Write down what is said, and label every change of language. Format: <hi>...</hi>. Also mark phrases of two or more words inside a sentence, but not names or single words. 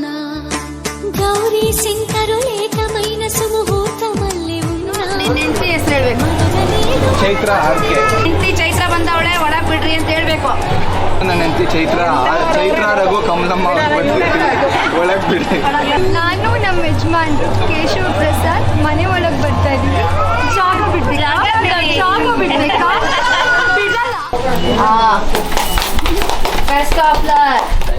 <te>గౌరీ శంకరులు ఏకమైన ಸುಮುಹೂರ್ತಮಲ್ಲಿ</te> <kn>ಚೈತ್ರ ಹೆಂಡತಿ ಚೈತ್ರ ಬಂದವಳೆ ಒಳಗ್ ಬಿಡ್ರಿ ಅಂತ ಹೇಳ್ಬೇಕು. ನನ್ನ ಹೆಂಡತಿ ಚೈತ್ರ ರಘು ಕಮಲಮ್ಮ ಒಳಗ್ ಬಿಡ್ರಿ. ನಾನು ನಮ್ಮ ಯಜಮಾನ್ರು ಕೇಶವ ಪ್ರಸಾದ್ ಮನೆ ಒಳಗ್ ಬರ್ತಾ ಇದೀವಿ. ಜಾಗ ಬಿಡ್ಬೇಕಾ?</kn> <en>Best of luck.</en>